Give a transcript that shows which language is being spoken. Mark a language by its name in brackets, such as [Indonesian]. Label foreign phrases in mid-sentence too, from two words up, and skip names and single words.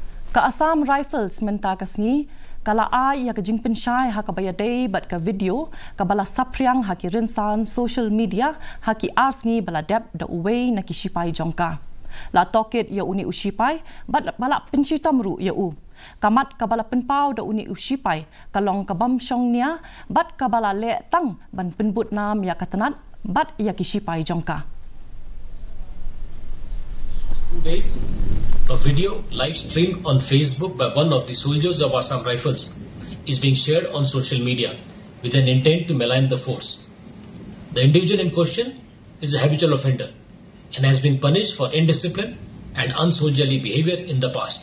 [Khasi] Ka Assam Rifles menta kasni kala ai ya ka jing Pynshai ha ka bayadei bat ka video ka bala Saphriang ha ki Rynsan [English] social media [Khasi] ha ki arsngi bala dep da uwei na ki shipai jongka. La toket ya uni ushipai bat bala Pynshai tamru ya u. Kamat ka bala penpau da uni ushipai kalong ka bam shong nia bat ka bala le tang ban penbut nam ya katanat bat ya ki shipai jongka. [English] 2 days, a video live streamed on Facebook by one of the soldiers of Assam Rifles is being shared on social media with an intent to malign the force. The individual in question is a habitual offender and has been punished for indiscipline and unsoldierly behavior in the past.